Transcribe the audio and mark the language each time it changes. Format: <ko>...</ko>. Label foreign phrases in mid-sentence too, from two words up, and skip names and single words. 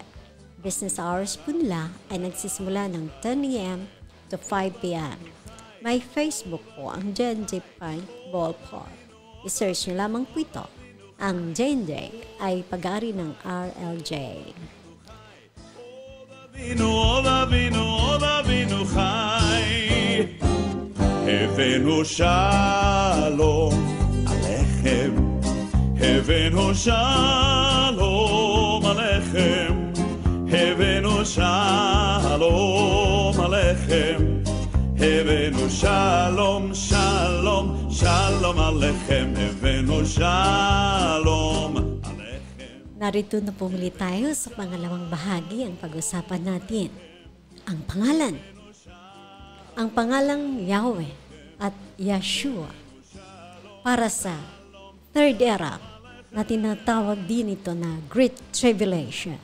<en>Business hours</en> <tl>po nila ay nagsisimula ng 10 a.m.</tl> <en>to 5 p.m.</en> <tl>May Facebook po ang J&J Paintball Park. I-search nyo lamang po ito. Ang J&J ay pag-ari ng RLJ.</tl> <he>Vino חי, הבאנו שלום עליכם, הבאנו שלום עליכם, הבאנו שלום עליכם, הבאנו שלום, שלום, שלום עליכם, הבאנו שלום עליכם.</he> <tl>Narito na pumili tayo sa pangalawang bahagi ang pag-usapan natin. Ang pangalan. Ang pangalang Yahweh at Yeshua para sa</tl> <en>third era</en> <tl>na tinatawag din ito na</tl> <en>Great Tribulation.</en>